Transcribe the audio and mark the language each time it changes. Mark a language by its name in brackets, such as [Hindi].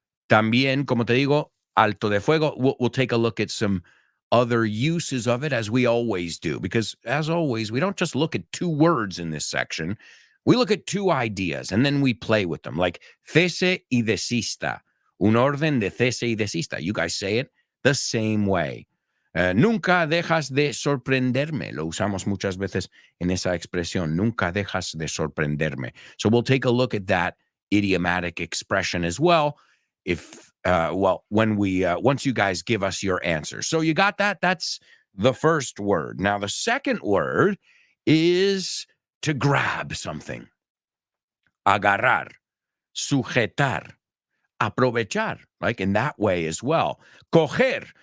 [Spanish] También, como te digo, alto de fuego. [English] We'll take a look at some other uses of it, as we always do. Because, as always, we don't just look at 2 words in this section. We look at 2 ideas, and then we play with them. Like [Spanish] cese y desista. Un orden de cese y desista. [English] You guys say it the same way. [Spanish] Nunca dejas de sorprenderme. Lo usamos muchas veces en esa expresión. Nunca dejas de sorprenderme. [English] So we'll take a look at that idiomatic expression as well. If when we once you guys give us your answers. So you got that? That's the first word. Now the second word is to grab something. [Spanish] Agarrar, sujetar, aprovechar, [English] like in that way as well. [Spanish] Coger.